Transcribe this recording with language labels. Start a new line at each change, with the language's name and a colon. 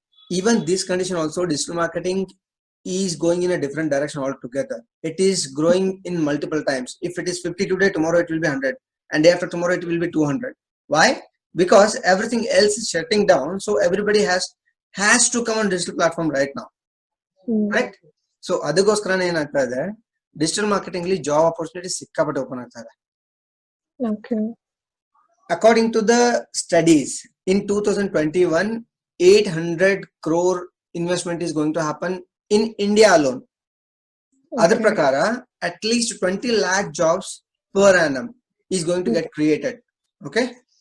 English: Even this condition also, digital marketing is going in a different direction altogether. It is growing in multiple times. If it is 50 today, tomorrow it will be 100, and day after tomorrow it will be 200. Why? Because everything else is shutting down, so everybody has to come on digital platform right now. Right?
Kannada: So ಅದಕ್ಕೋಸ್ಕರನೇ ಏನಾಗ್ತಾ ಇದೆ, digital marketing ಅಲ್ಲಿ job opportunity ಸಿಕ್ಕಾಪಟ್ಟೆ open ಆಗ್ತಾ ಇದೆ.
English: Okay. According to the studies, in 2021, 800 crore investment is going to happen in India alone. Other prakara, at least 20 lakh jobs per annum is going to get created. Okay.